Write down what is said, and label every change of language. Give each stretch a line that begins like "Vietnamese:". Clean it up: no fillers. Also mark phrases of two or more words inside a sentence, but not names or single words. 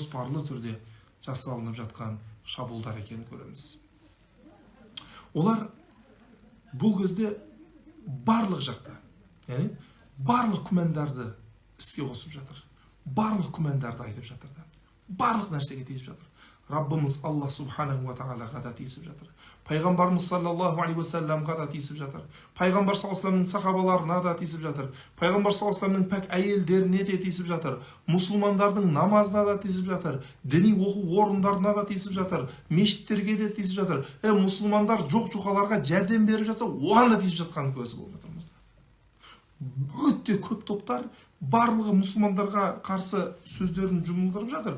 Kazakh: Олар бұл кезде барлық жақта, яғни барлық күмәндарды іске қосып жатыр. Барлық күмәндарды айтып жатыр. Барлық нәрсеге тиісіп жатыр. Раббымыз Алла
Arabic: سبحانه وتعالى
Kazakh: да тиісіп жатыр. Пайғамбарымыз
Arabic: صلى الله عليه وسلم
Kazakh: да тиісіп жатыр. Пайғамбар
Arabic: صلى الله عليه وسلم
Kazakh: сахабаларына да тиісіп жатыр. Пайғамбар
Arabic: صلى الله عليه وسلم
Kazakh: пәк әйелдеріне де тиісіп жатыр. Мұсылмандардың намазына да тиісіп жатыр. Діни оқу орындарына да тиісіп жатыр. Мешіттерге де тиісіп жатыр. Мұсылмандар жоқ-жұқаларға жәрдем беріп жатса, оған да тиісіп жатқанын көзі болып жатырмыз. Өте көп топтар барлығы мұсылмандарға қарсы сөздерін жұмылдырып жатыр.